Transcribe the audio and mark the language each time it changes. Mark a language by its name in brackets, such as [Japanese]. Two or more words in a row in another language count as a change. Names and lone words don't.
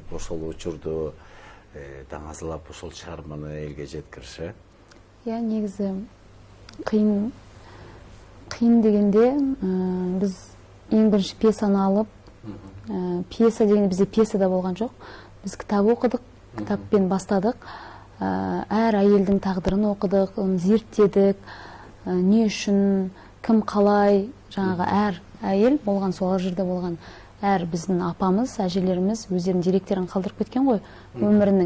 [Kyrgyz] Ошол учурду даңазалап ошол чыгарманы элге жеткириш. Негизи кыйын дегенде биз эң биринчи пьесаны алып, пьеса дегенде бизде пьеса да болгон жок. Биз китап окудук, китаппен бастадык. [Kazakh] Әр айелдің тағдырын оқыдық, оны зерттедік, не үшін, кім қалай, жаңағы әр әйел болған, сол жерде болған әр біздің апамыз, әжелеріміз өздерінің деректерін қалдырып кеткен ғой өмірінің.